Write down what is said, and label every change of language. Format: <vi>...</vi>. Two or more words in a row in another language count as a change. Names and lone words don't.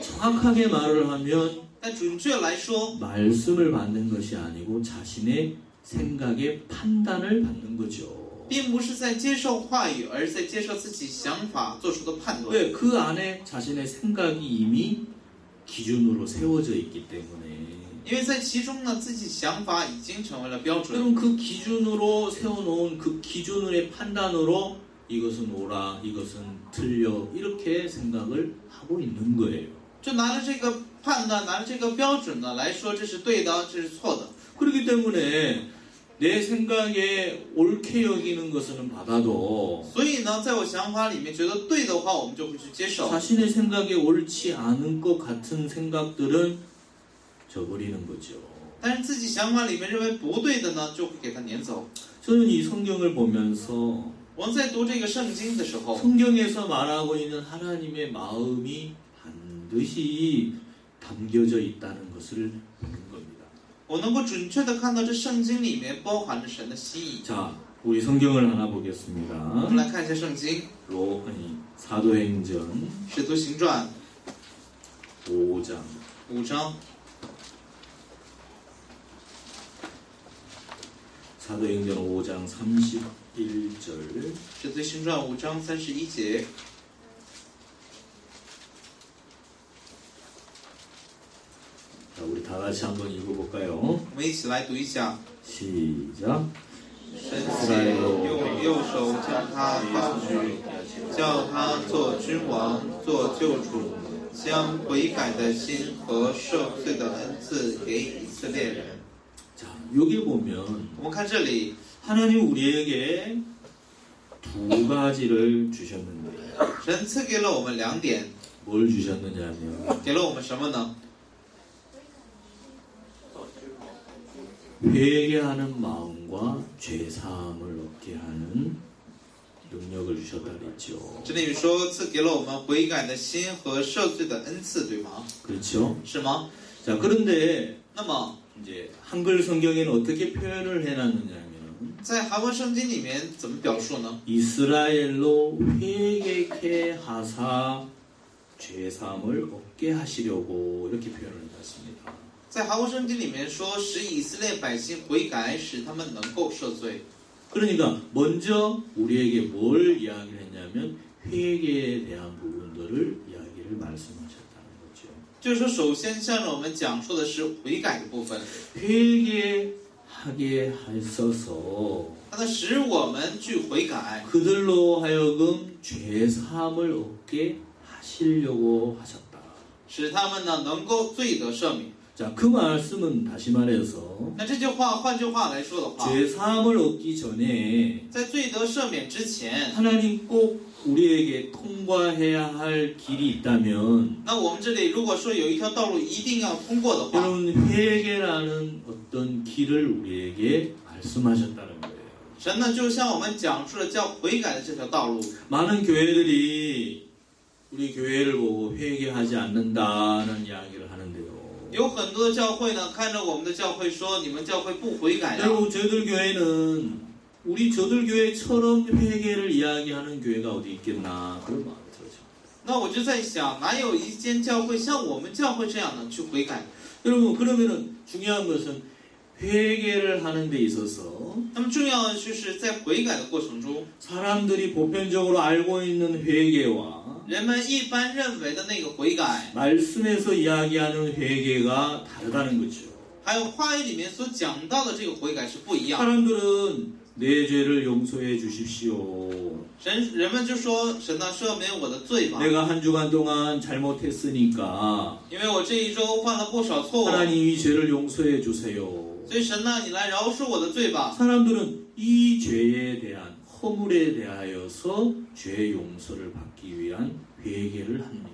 <ko>정확하게 말을 하면</ko> <zh>但准确来说，</zh> <ko>말씀을 받는 것이 아니고 자신의 생각의 판단을 받는 거죠.</ko> <zh>并不是在接受话语，而是在接受自己想法做出的判断。</zh> <ko>왜? 그 안에 자신의 생각이 이미 기준으로 세워져 있기 때문에</ko> <zh>因为在其中呢，自己想法已经成为了标准。</zh> <ko>그럼 그 기준으로 세워놓은 그 기준의 판단으로 이것은 옳아, 이것은 틀려 이렇게 생각을 하고 있는 거예요.</ko> <zh>就拿着这个判断，拿着这个标准呢来说，这是对的，这是错的。</zh> <ko>그렇기 때문에 내 생각에 옳게 여기는 것은 받아도</ko> <zh>所以呢，在我想法里面觉得对的话，我们就会去接受。</zh> <ko>자신의 생각에 옳지 않은 것 같은 생각들은 저버리는 거죠.</ko> <zh>但是自己想法里面认为不对的呢，就会给它撵走。</zh> <ko>저는 이 성경을 보면서</ko> <zh>我们在读这个圣经的时候，</zh> <ko>성경에서 말하고 있는 하나님의 마음이 반드시 담겨져 있다는 것을 보는 겁니다.</ko> <zh>我能够准确的看到这圣经里面包含着神的心意。</zh> <ko>자, 우리 성경을 하나</ko> <zh>我</zh> <ko>보겠습니다.</ko> <zh>们来看一下圣经，</zh> <ko>사도행전</ko> <zh>使徒行传</zh> <ko>5장</ko> <zh>5章，</zh> <ko>사도행전 5장 31절</ko> <zh>使徒行传5章31节。</zh> <ko>자, 우리 다 같이 한번 읽어볼까요?</ko> <zh>我们一起来读一下。</zh> <ko>시작.</ko> <zh>神且用右手将他高举，叫他做君王，做救主，将悔改的心和赦罪的恩赐给以色列人。</zh> <ko>자, 여기 보면</ko> <zh>我们看这里，</zh> <ko>하나님 우리에게 두 가지를 주셨는데</ko> <zh>神赐给了我们2点，</zh> <ko>뭘 주셨느냐면</ko> <zh>给了我们什么呢？</zh> <ko>회개하는 마음과 죄사함을 얻게 하는 능력을 주셨다 그랬죠.</ko> <zh>这里说赐给了我们悔改的心和赦罪的恩赐，对吗？</zh> <ko>그렇죠?</ko> <zh>是吗？</zh> <ko>자, 그런데</ko> <zh>那么</zh> <ko>이제 한글 성경에는 어떻게 표현을 해놨느냐면</ko> <zh>在韩文圣经里面怎么表述呢？</zh> <ko>이스라엘로 회개케 하사 죄사함을 얻게 하시려고 이렇게 표현을 해놨습니다.</ko> <zh>在韩文圣经里面说，使以色列百姓悔改，使他们能够赦罪。</zh> <ko>그러니까 먼저 우리에게 뭘 이야기를 했냐면 회개에 대한 부분들을 이야기를 말씀하셨다는 거죠.</ko> <zh>就是说，首先向着我们讲述的是悔改的部分，</zh> <ko>회개하게 하셔서</ko> <zh>它呢使我们去悔改，</zh> <ko>그들로 하여금 죄사함을 얻게 하시려고 하셨다.</ko> <zh>使他们呢能够罪得赦免。</zh> <ko>자, 그 말씀은 다시 말해서</ko> <zh>那这句话，换句话来说的话，</zh> <ko>죄사함을 얻기 전에</ko> <zh>在罪得赦免之前，</zh> <ko>하나님 꼭 우리에게 통과해야 할 길이 있다면</ko> <zh>那我们这里如果说有一条道路一定要通过的话，</zh> <ko>여러분 회개라는 어떤 길을 우리에게 말씀하셨다는 거예요.</ko> <zh>神呢就向我们讲述了叫悔改的这条道路。</zh> <ko>많은 교회들이 우리 교회를 보고 회개하지 않는다는 이야기를 하는데요.</ko> <zh>有很多的教会呢，看着我们的教会说，你们教会不悔改呀。</zh> <ko>여러분 저희들 교회는 우리 저들 교회처럼 회개를 이야기하는 교회가 어디 있겠나 그런 마음이 들죠.</ko> <zh>那我就在想，哪有一间教会像我们教会这样的去悔改？</zh> <ko>여러분 그러면은 중요한 것은 회개를 하는 데 있어서</ko> <zh>那么重要的就是在悔改的过程中，</zh> <ko>사람들이 보편적으로 알고 있는 회개와</ko> <zh>人们一般认为的那个悔改，</zh> <ko>말씀에서 이야기하는 회개가 다르다는 거죠.</ko> <zh>还有话语里面所讲到的这个悔改是不一样。</zh> <ko>사람들은 내 죄를 용서해 주십시오.</ko> <zh>人们就说，神呢赦免我的罪吧，</zh> <ko>내가 한 주간 동안 잘못했으니까</ko> <zh>因为我这一周犯了不少错误，</zh> <ko>하나님 이 죄를 용서해 주세요.</ko> <zh>所以神呢，你来饶恕我的罪吧。</zh> <ko>사람들은 이 죄에 대한 허물에 대하여서 죄 용서를 받기 위한 회개를 합니다.</ko>